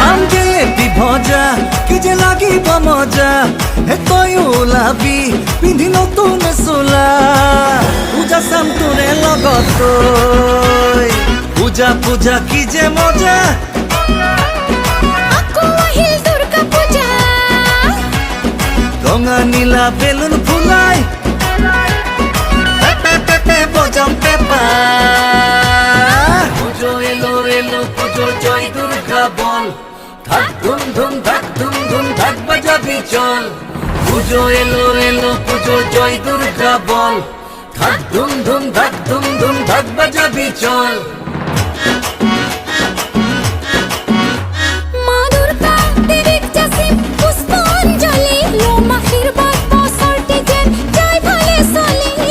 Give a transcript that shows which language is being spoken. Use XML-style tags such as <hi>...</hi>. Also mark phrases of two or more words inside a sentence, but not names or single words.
<as>খাম জিলেপি ভজা কি যে লাগিব মজা হে তই ওলাবি পিন্ধি নতুন চোলা পূজা চাম তোৰে লগত গৈ পূজা পূজা কি যে মজা আকৌ আহিল দুৰ্গা পূজা ৰঙা নীলা বেলুন ফুলাই পেপে পেপে বজাম</as> <bn>পেপা পুজো এলো এলো পুজো জয় দুর্গা বল ধাক ধুম ধুম ধাক ধুম ধুম ধাক বাজাবি চল পুজো এলো এলো পুজো জয় দুর্গা বল ধাক ধুম ধুম ধাক ধুম ধুম ধাক বাজাবি চল</bn> <as>মা দুৰ্গা দেৱীক যাচিম পুষ্পাঞ্জলি ল'ম আশীৰ্বাদ বছৰটি যেন যায় ভালে চলি</as>